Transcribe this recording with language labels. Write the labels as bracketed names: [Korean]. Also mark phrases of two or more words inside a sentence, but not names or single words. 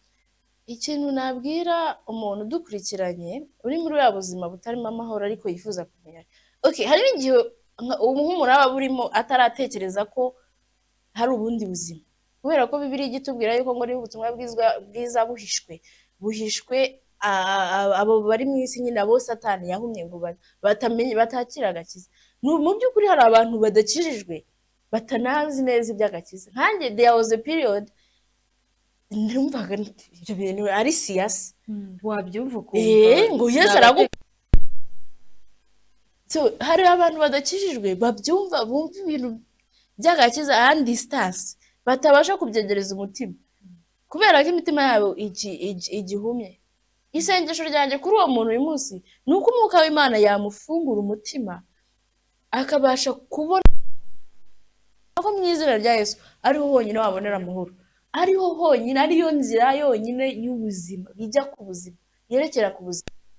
[Kinyarwanda] Ikintu nabwira umuntu udukurikiranye uri muri bwa buzima butarimo amahoro ariko yifuza kumenya, hari n'igihe nk'umuntu aba burimo ataratekereza ko hari ubundi buzima, kubera ko Bibiliya igitubwira yuko ngo niba ubutumwa bwiza buhishwe abo bari mu isi nyine abo Satani yahumye ngo batakira agakiza. Mu by'ukuri hari abantu badakijijwe batanazi neza iby'agakiza. Nkanjye [English] there was a period [Kinyarwanda] numvaga ibyo bintu ari siyasi. Wabyumva ukumva ngo Yesu hari abantu badakijijwe babyumva, bumva ibintu by'agakiza [English] and distance, [Kinyarwanda] batabasha kubyegereza umutima kubera ko imitima yabo igihumye. Isengesho ryanjye kuri uwo muntu uyu munsi ni uko umwuka w'Imana yamufungura umutima akabasha kubona ko mu izina rya Yesu ariho honyine wabonera amahoro, ariho honyine, ariyo nzira yonyine y'ubuzima ijya ku buzima, yerekera ku buzima.